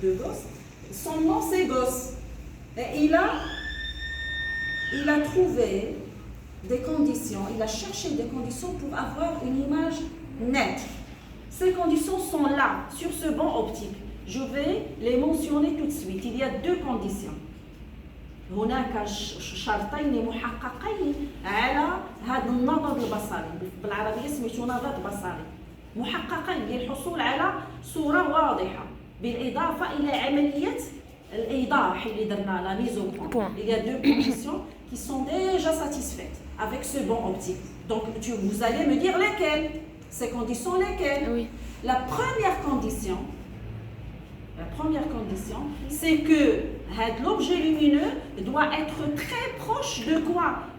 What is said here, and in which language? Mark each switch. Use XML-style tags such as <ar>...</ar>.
<fr>de Gauss. Son nom c'est Gauss. Et il a trouvé des conditions, il a cherché des conditions pour avoir une image nette. Ces conditions sont là, sur ce banc optique. Je vais les mentionner tout de suite. Il y a 2 conditions.</fr> <ar>هناك شرطين محققين على هذا النظر البصري بالعربيه سميتو نظر بصري محققين للحصول على صوره واضحه بالاضافه الى عمليه الايضاح اللي درنا لا ميز au point.</ar> <fr>Il y a 2 conditions qui sont déjà satisfaites avec ce banc optique. Donc vous allez me dire lesquelles? Ces conditions lesquelles? Oui. La première condition, c'est que l'objet lumineux doit être très proche de quoi?</fr>